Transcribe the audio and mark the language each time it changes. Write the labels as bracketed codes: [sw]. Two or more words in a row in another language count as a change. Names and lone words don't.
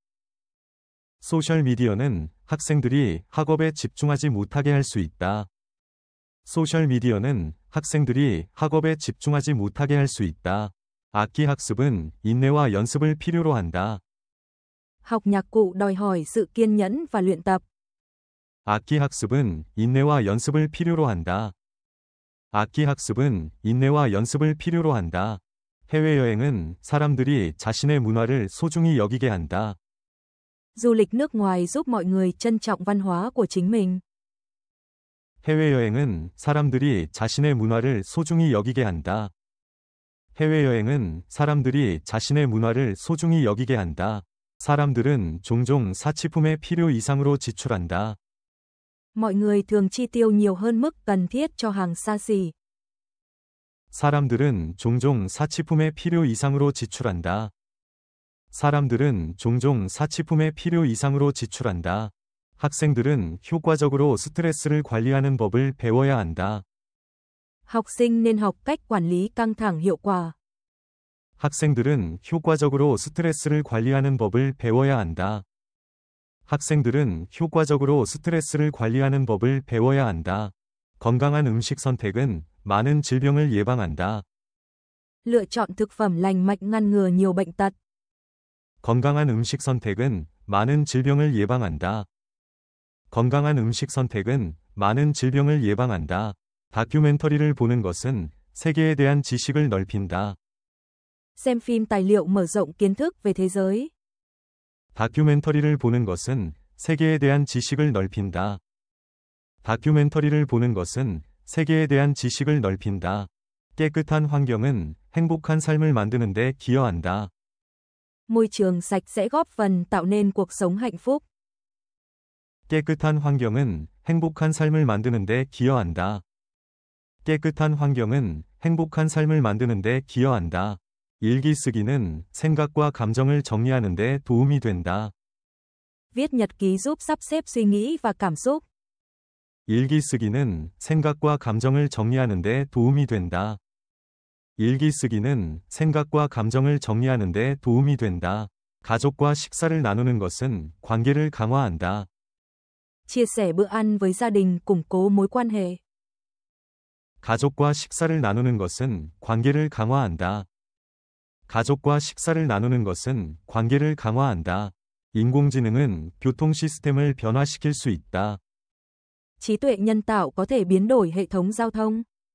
[ko] 소셜미디어는 학생들이 학업에 집중하지 못하게 할 수 있다. 소셜미디어는 학생들이 학업에 집중하지 못하게 할 수 있다. 악기 학습은 인내와 연습을 필요로 한다. [vi] Học nhạc cụ đòi hỏi sự kiên nhẫn và luyện tập. [ko] 악기 학습은 인내와 연습을 필요로 한다. 악기 학습은 인내와 연습을 필요로 한다. 해외여행은 사람들이 자신의 문화를 소중히 여기게 한다. [vi] Du lịch nước ngoài giúp mọi người trân trọng văn hóa của chính mình. [ko] 해외여행은 사람들이 자신의 문화를 소중히 여기게 한다. 해외여행은 사람들이 자신의 문화를 소중히 여기게 한다. 사람들은 종종 사치품에 필요 이상으로 지출한다. [vi] Mọi người thường chi tiêu nhiều hơn mức cần thiết cho hàng xa xỉ. [ko] 사람들은 종종 사치품에 필요 이상으로 지출한다. 사람들은 종종 사치품에 필요 이상으로 지출한다. 학생들은 효과적으로 스트레스를 관리하는 법을 배워야 한다. [vi] Học sinh nên học cách quản lý căng thẳng hiệu quả. [ko] 학생들은 효과적으로 스트레스를 관리하는 법을 배워야 한다. 학생들은 효과적으로 스트레스를 관리하는 법을 배워야 한다. 건강한 음식 선택은 많은 질병을 예방한다. [vi] Lựa chọn thực phẩm lành mạnh ngăn ngừa nhiều bệnh tật. [ko] 건강한 음식 선택은 많은 질병을 예방한다. 건강한 음식 선택은 많은 질병을 예방한다. 다큐멘터리를 보는 것은 세계에 대한 지식을 넓힌다. [vi] Xem phim tài liệu mở rộng kiến thức về thế giới. [ko] 다큐멘터리를 보는 것은 세계에 대한 지식을 넓힌다. 다큐멘터리를 보는 것은 세계에 대한 지식을 넓힌다. 깨끗한 환경은 행복한 삶을 만드는 데 기여한다. [vi] Môi trường sạch sẽ góp phần tạo nên cuộc sống hạnh phúc. [ko] 깨끗한 환경은 행복한 삶을 만드는 데 기여한다. 깨끗한 환경은 행복한 삶을 만드는 데 기여한다. 일기 쓰기는 생각과 감정을 정리하는 데 도움이 된다. [vi] Viết nhật ký giúp sắp xếp suy nghĩ và cảm xúc. [ko] 일기 쓰기는 생각과 감정을 정리하는 데 도움이 된다. 일기 쓰기는 생각과 감정을 정리하는 데 도움이 된다. 가족과 식사를 나누는 것은 관계를 강화한다. [vi] Chia sẻ bữa ăn với gia đình củng cố mối quan hệ. [ko] 가족과 식사를 나누는 것은 관계를 강화한다. 가족과 식사를 나누는 것은 관계를 강화한다. 인공지능은 교통 시스템을 변화시킬 수 있다. [vi] Trí tuệ nhân tạo có thể biến đổi hệ thống giao thông.